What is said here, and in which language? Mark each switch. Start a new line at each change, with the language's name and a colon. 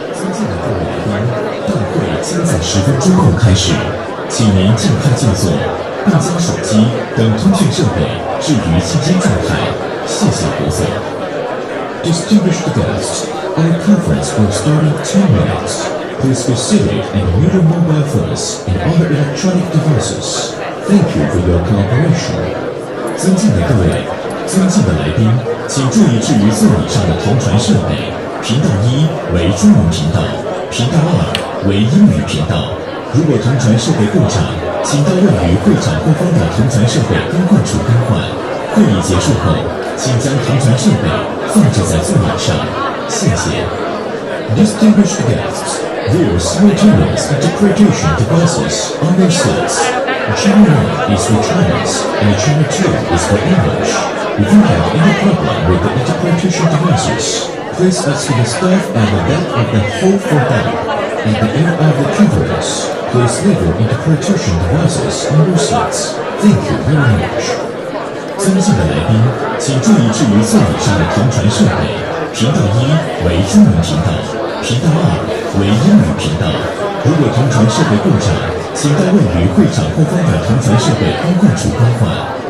Chinese: 将在10分钟后开始，请您尽快就座，并将手机等通讯设备置于静音状态。谢谢合作。
English: Distinguished guests, our conference will start in 10 minutes. Please be seated and mute your mobile phones and other electronic devices. Thank you for your cooperation.
Chinese: 尊敬的各位，尊敬的来宾，请注意置于座椅上的同传设备。频道1为中文频道，频道2为英语频道。如果同传设备故障，请到位于会场后方的同传设备更换处更换。会议结束后，请将同传设备放置在座椅上。谢谢。
English: Distinguished guests, there are simultaneous interpretation devices on your seats. Channel 1 is for Chinese and Channel 2 is for English. If you have any problem with the interpretation devices, please ask the staff at the back of the hall for help. At the end of the conference, please leave your interpretation devices on your seats. Thank you very much.
Chinese: 尊敬的来宾，请注意置于座椅上的同传设备。频道1为中文频道，频道2为英语频道。如果同传设备故障，请到位于会场后方的同传设备更换处更换。